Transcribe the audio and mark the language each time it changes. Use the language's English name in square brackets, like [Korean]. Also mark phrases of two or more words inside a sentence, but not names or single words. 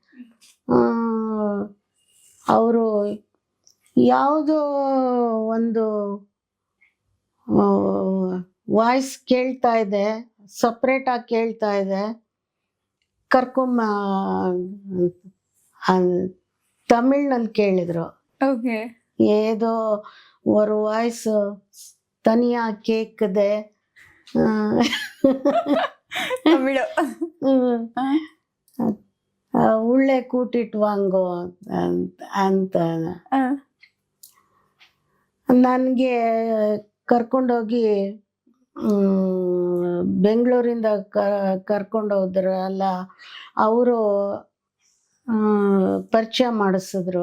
[Kannada] ಅವರು ಯಾವುದೋ ಒಂದು ವಾಯ್ಸ್ ಕೇಳ್ತಾ ಇದೆ, ಸಪ್ರೇಟಾಗಿ ಕೇಳ್ತಾ ಇದೆ, ಕರ್ಕೊಂಬ ತಮಿಳ್ನಲ್ಲಿ ಕೇಳಿದ್ರು. ಓಕೆ. [Tamil] ஏதோ ஒரு வாய்ஸ் தனியா கேக்குது, [Kannada] ತಮಿಳು. [Tamil] உள்ளே கூட்டிட்டு வாங்கோ [Kannada] ಅಂತ ನನಗೆ ಕರ್ಕೊಂಡೋಗಿ ಬೆಂಗಳೂರಿಂದ ಕರ್ಕೊಂಡೋದ್ರಲ್ಲ, ಅವರು ಪರಿಚಯ ಮಾಡಿಸಿದ್ರು.